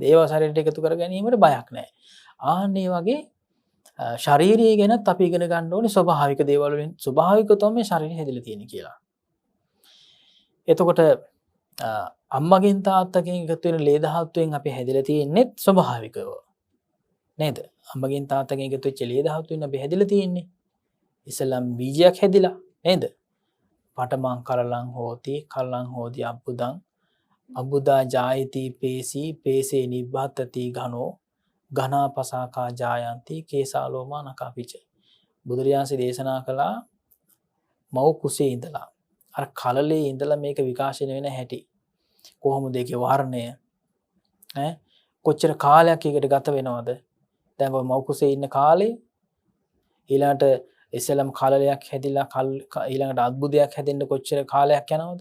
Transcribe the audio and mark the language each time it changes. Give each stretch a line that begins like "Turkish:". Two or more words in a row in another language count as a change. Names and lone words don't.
Sinhala: ඒවා ශරීරයට එකතු කර ගැනීමට බයක් නැහැ. ආන්නේ වගේ ශාරීරිය ගැනත් අපි ඉගෙන ගන්න ඕනේ ස්වභාවික දේවල් වලින් ස්වභාවිකව තමයි ශරීරය හැදිලා තියෙන්නේ කියලා. එතකොට අම්මගෙන් තාත්තගෙන් එකතු වෙන ලේ ධාතුවෙන් අපි හැදිලා තියෙන්නේ ස්වභාවිකව. නේද? අම්මගෙන් තාත්තගෙන් එකතු වෙච්ච ලේ ධාතුවෙන් අපි හැදිලා තියෙන්නේ. ඉස්ලාම් බීජයක් හැදිලා නේද?
Pali: පඨමං කරලං හෝති කලං හෝති අබ්බුදං අබ්බුදා ජායති පේසී පේසේ නිබ්බතති ඝනෝ ඝනාපසාකා ජායන්ති කේසාලෝමා නකාපිච.
Sinhala: බුදුරජාණන් දේශනා කළා මව් කුසේ ඉඳලා අර කලලේ ඉඳලා මේක විකාශනය වෙන හැටි කොහොමද ඒකේ වර්ණය කොච්චර කාලයක් ඒකට ගත වෙනවද? දැන් ඔය මව් කුසේ ඉන්න කාලේ ඊළඟට ඉස්සෙල්ලාම කලලයක් හැදිලා ඊළඟට අද්භුතයක් හැදෙන්න කොච්චර කාලයක් යනවද?